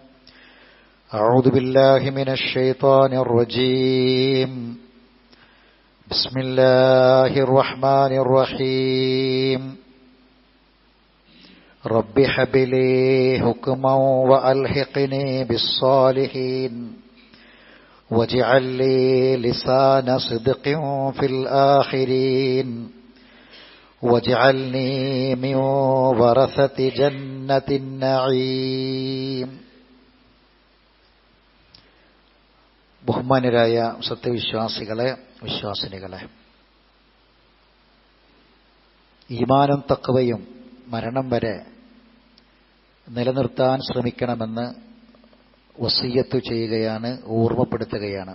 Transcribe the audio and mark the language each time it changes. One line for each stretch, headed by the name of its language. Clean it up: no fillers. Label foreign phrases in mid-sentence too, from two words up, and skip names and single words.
Arabic: أعوذ بالله من الشيطان الرجيم بسم الله الرحمن الرحيم رب هب لي حكما وألحقني بالصالحين واجعل لي لسان صدق في الآخرين واجعلني من ورثة جنة النعيم.
Malayalam: ബഹുമാന്യരായ സത്യവിശ്വാസികളെ, വിശ്വാസിനികളെ, ഈമാനും തഖ്വയും മരണം വരെ നിലനിർത്താൻ ശ്രമിക്കണമെന്ന് വസിയ്യത്ത് ചെയ്യുകയാണ്, ഓർമ്മപ്പെടുത്തുകയാണ്.